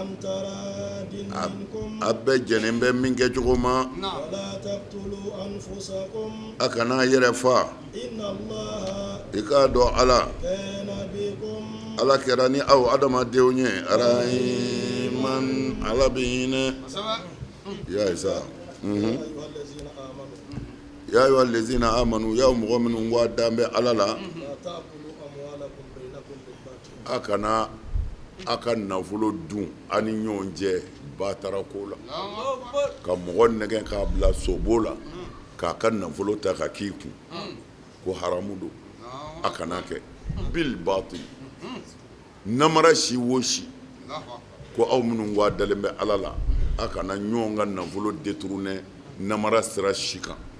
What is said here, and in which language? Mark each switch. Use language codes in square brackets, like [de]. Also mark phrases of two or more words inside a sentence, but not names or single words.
[bm] a bɛɛ jɛnnen bɛ min kɛ cogo ma a kana yɛrɛ fa i k'a dɔn ala kɛra ni aw adamadenw ye arahiman ala bɛ hinɛ ya isa [ar] يا أيها الذين آمنوا [bm] ya mɔgɔ minnu ko a dan bɛ ala la a kana a ka nafolo dun a ni ɲɔgɔn cɛ batarako la ka mɔgɔ nɛgɛ k'a bila sobo la k'a ka nafolo ta ka k'i kun ko haramu don a kana kɛ [ar] بالباطل [bm] namara si wo si ko aw minnu ko a dalen bɛ ala la a kana ɲɔgɔn ka nafolo détourner namara sira si kan